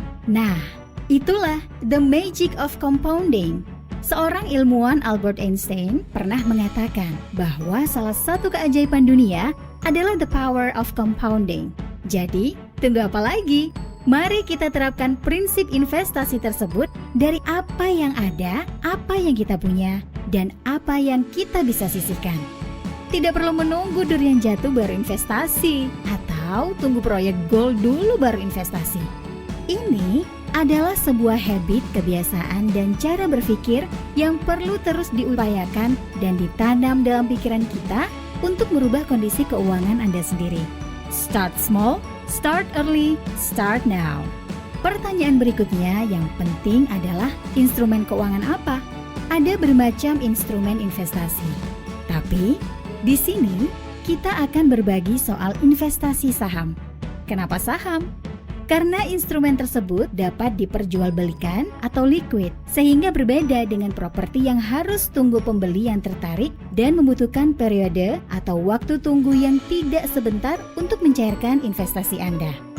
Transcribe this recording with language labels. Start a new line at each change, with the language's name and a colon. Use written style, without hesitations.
Indonesian: Nah, itulah
English: the magic of compounding.
Indonesian: Seorang ilmuwan Albert Einstein pernah mengatakan bahwa salah satu keajaiban dunia adalah
English: the power of compounding.
Indonesian: Jadi, tunggu apa lagi? Mari kita terapkan prinsip investasi tersebut dari apa yang ada, apa yang kita punya, dan apa yang kita bisa sisihkan. Tidak perlu menunggu durian jatuh baru investasi, atau tunggu proyek gold dulu baru investasi. Ini adalah sebuah habit, kebiasaan, dan cara berpikir yang perlu terus diupayakan dan ditanam dalam pikiran kita untuk merubah kondisi keuangan Anda sendiri.
English: Start small, start early, start now.
Indonesian: Pertanyaan berikutnya yang penting adalah instrumen keuangan apa? Ada bermacam instrumen investasi. Tapi di sini kita akan berbagi soal investasi saham. Kenapa saham? Karena instrumen tersebut dapat diperjualbelikan atau liquid, sehingga berbeda dengan properti yang harus tunggu pembeli yang tertarik dan membutuhkan periode atau waktu tunggu yang tidak sebentar untuk mencairkan investasi Anda.